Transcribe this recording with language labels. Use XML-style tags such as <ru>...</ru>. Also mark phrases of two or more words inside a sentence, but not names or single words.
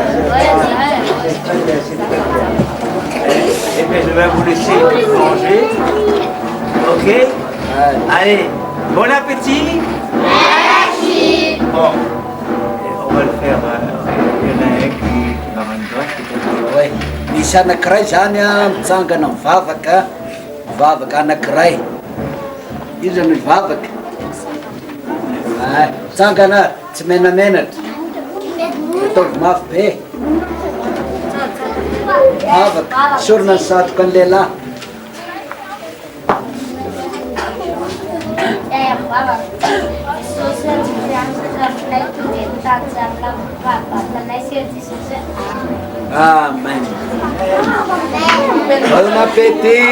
<fr>C'est très bien, c'est très bien. Eh bien, je vais vous laisser manger. Ok? Allez, bon appétit. Merci. Bon, on va le faire. Il y en a un qui va rendre. Oui,</fr> <mg>misy anankiray zany mitsangana mivavaka anankiray. Io zany mivavaka. Mitsangana tsy menamenatra. Ataovy mafy be. Mivavaka, sorona ny satroka ny lehilahy. Amen.</mg> <fr>Bon appétit.</fr>